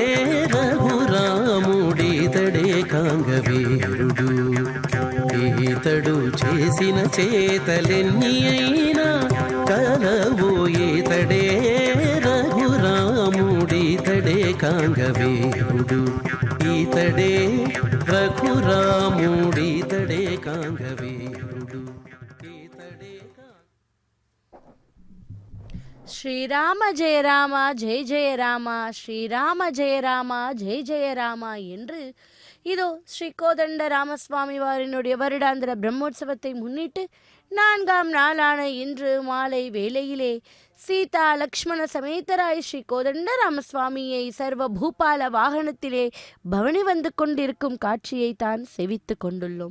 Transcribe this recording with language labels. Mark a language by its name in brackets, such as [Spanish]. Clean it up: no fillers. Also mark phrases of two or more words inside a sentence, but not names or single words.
[Telugu] రఘురాముడితడే కాంగవీరుడు ఈతడు చేసిన చేతలెన్ని అయినా కలవు ఈతడే రఘురాముడితడే కాంగవీరుడు ఈతడే రఘురాముడితడే కాంగవీరుడు ఈతడే [Sanskrit] श्रीराम जय राम जय जय राम श्रीराम जय राम जय जय राम [Tamil] ஜெய ஜெய ராமா என்று இதோ ஸ்ரீ கோதண்ட ராமசுவாமி வாரினுடைய வருடாந்திர பிரம்மோற்சவத்தை முன்னிட்டு 4ஆம் நாளான இன்று மாலை வேளையிலே சீதா லக்ஷ்மண சமேதராய் ஸ்ரீ கோதண்ட ராமசுவாமியை சர்வ பூபால வாகனத்திலே பவனி வந்து கொண்டிருக்கும் காட்சியை தான் செவித்து கொண்டுள்ளோம்.